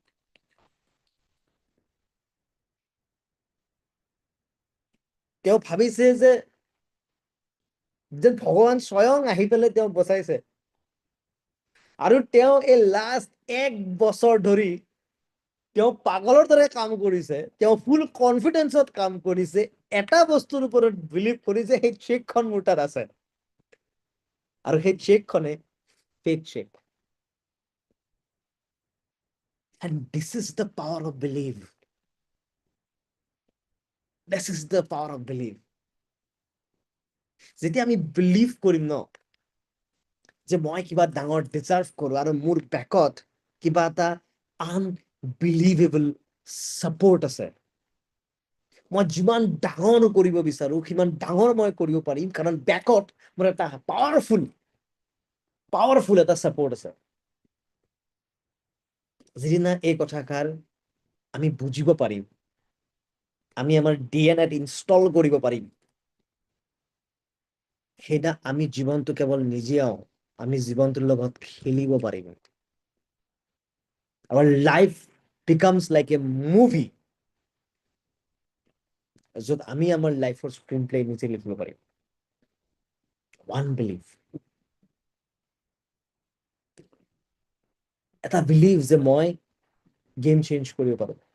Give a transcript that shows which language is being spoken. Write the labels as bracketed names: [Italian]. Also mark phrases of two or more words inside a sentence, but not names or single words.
[Assamese] তেওঁ ভাবিছে যে ভগৱান স্বয়ং আহি পেলাই তেওঁক বচাইছে, আৰু তেওঁ এই লাষ্ট 1 বছৰ ধৰি তেওঁ পাগলৰ দৰে কাম কৰিছে, তেওঁ [English] full confidenceত [Assamese] কাম কৰিছে, এটা বস্তুৰ ওপৰত বিলিভ কৰিছে, সেই চেকখন মোৰ তাত আছে, আৰু সেই চেকখনে ফেক চেক। [English] And this is the power of belief. This is the power of belief. [Assamese] যেতিয়া আমি বিলিভ কৰিম ন, যে মই কিবা ডাঙৰ ডিজাৰ্ভ কৰো আৰু মোৰ বেকত কিবা এটা [English] unbelievable support [Assamese] আছে। মই যিমান ডাঙৰ কৰিব বিচাৰো সিমান ডাঙৰ মই কৰিব পাৰিম, কাৰণ বেকত মোৰ এটা পাৱাৰফুল এটা ছাপোৰ্ট আছে। যিদিনা এই কথাষাৰ আমি বুজিব পাৰিম, আমি আমাৰ ডিএনএত ইনষ্টল কৰিব পাৰিম, সেইদিনা আমি জীৱনটো কেৱল নিজেও, আমি জীৱনটোৰ লগত খেলিব পাৰিম। [English] Our life becomes like a movie, [Assamese] য'ত আমি আমাৰ লাইফৰ [English] screen play [Assamese] নিজে লিখিব পাৰিম। [English] one belief, [Assamese] এটা বিলিভ যে মই [English] game change [Assamese] কৰিব পাৰো।